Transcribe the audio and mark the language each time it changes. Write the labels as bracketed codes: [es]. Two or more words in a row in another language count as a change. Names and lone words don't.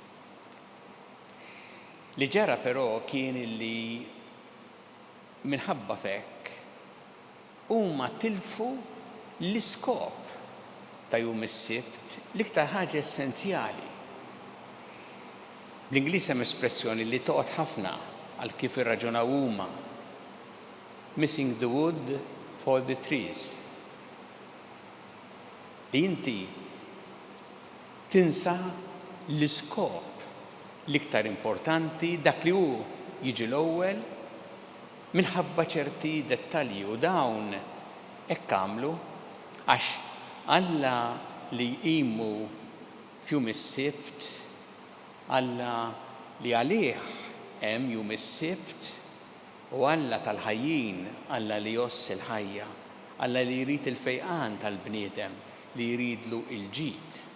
[mt] Li ġara però kien illi minħabba f'hekk huma tilfu l-iskop ta' jum is-sibt, l-iktar ħaġa essenzjali. Bl-Ingliż hemm espressjoni li toqgħod ħafna għal kif irraġunaw huma. [en] Missing the wood for the trees. [mt] Inti tinsa l-iskop l-iktar importanti, dak li hu jiġi l-ewwel minħabba ċerti dettalji u dawn hekk għamlu għax Alla li jqimu f'jum is-sibt, Alla li għalih hemm jum is-sibt u Alla tal-ħajjin, Alla li joss il-ħajja, Alla li jrid il-fejqan tal-bniedem, li jridlu il-ġid.